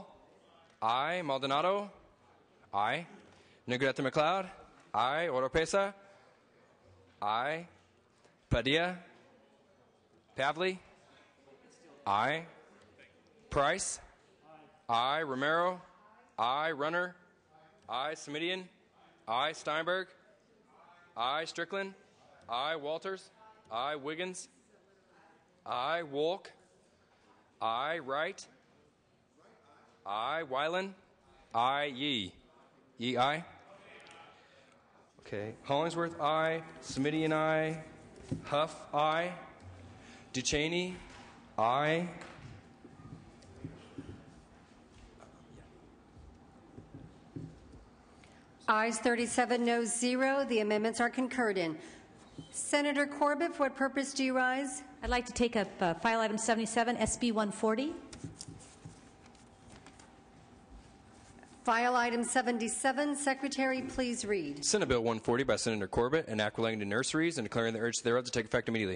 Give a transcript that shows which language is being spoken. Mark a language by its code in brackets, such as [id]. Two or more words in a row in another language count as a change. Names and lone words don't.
[en] Aye. Maldonado? Aye. Negrete McLeod? Aye. Oropesa? Aye. Padilla? Pavley? Aye. Price? Aye. Romero? I. Runner, I. Smidian, I. Steinberg, I. Strickland, I. Walters, I. Wiggins, I. Wolk, I. Wright, I. Wyland, I. Yee. Yee, I. Okay. Hollingsworth, I. Smidian, I. Huff, I. Ducheney, I. Ayes 37, noes 0. The amendments are concurred in. Senator Corbett, for what purpose do you rise? I'd like to take up file item 77, SB 140. File item 77. Secretary, please read. Senate Bill 140 by Senator Corbett, an act relating to nurseries and declaring the urge thereof to take effect immediately.